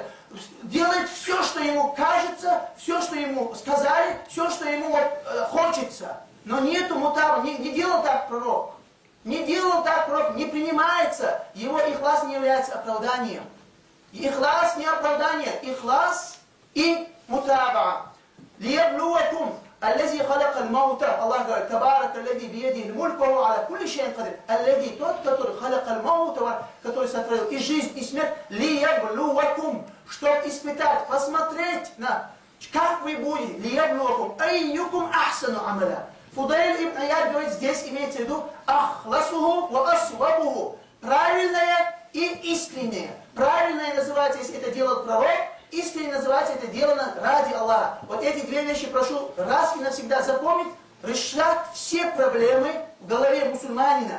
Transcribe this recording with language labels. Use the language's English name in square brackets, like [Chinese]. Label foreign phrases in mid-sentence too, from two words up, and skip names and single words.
[Russian] Делает все, что ему кажется, все, что ему сказали, все, что ему хочется. Но нету мутаба, не делал так пророк. Не делал так пророк, не принимается. Его ихлас не является оправданием. Ихлас не оправдание, ихлас и мутаба. [Arabic] ليبلوكم الذي خلق الموت الله قال تبارك الذي بيده الملك وهو على كل شيء قدير الذي [Russian] тот который [Arabic] خلق الموت [Russian] который сотворил и жизнь и смерть [Arabic] ليبلوكم [Russian] чтобы испытать посмотреть на как вы будете [Arabic] ليبلوكم أيكم أحسن عملا [Russian] Фудайль ибн Аяд говорит, здесь имеется в виду [Arabic] أخلصه وأصوبه [Russian] правильное и искреннее. Правильное называется, если это делает пророк, искренне называется, это делано ради Аллаха. Вот эти 2 вещи прошу раз и навсегда запомнить, решат все проблемы в голове мусульманина.